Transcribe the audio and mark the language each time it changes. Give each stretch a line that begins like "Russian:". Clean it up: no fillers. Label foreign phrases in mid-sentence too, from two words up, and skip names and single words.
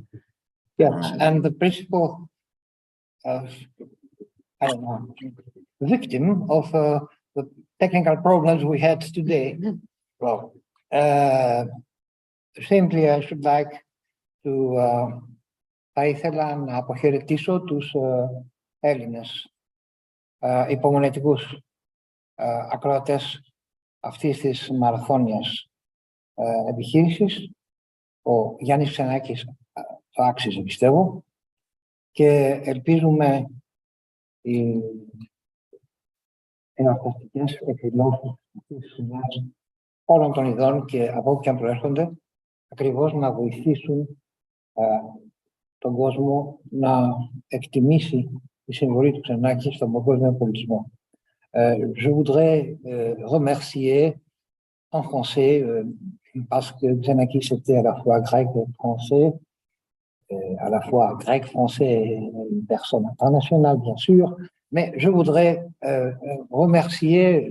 English: Yes, and the principal, I don't know, victim of the technical problems we had today. Well, simply I should like to,
Greek: θα ήθελα να αποχαιρετήσω τους Έλληνες υπομονετικούς ακροατές αυτής της μαραθώνιας επιχείρησης. Ο Γιάννης Ξενάκης το άξιζε, πιστεύω, και ελπίζουμε οι εορταστικές εκδηλώσεις της χρονιάς όλων των ειδών και από όπου και αν προέρχονται, ακριβώς να βοηθήσουν τον κόσμο να εκτιμήσει τη συμβολή του Ξενάκη στον παγκόσμιο πολιτισμό.
French: Je voudrais remercier en français, parce que Xenakis était à la fois grec et français, à la fois grec-français et une personne internationale, bien sûr, mais je voudrais remercier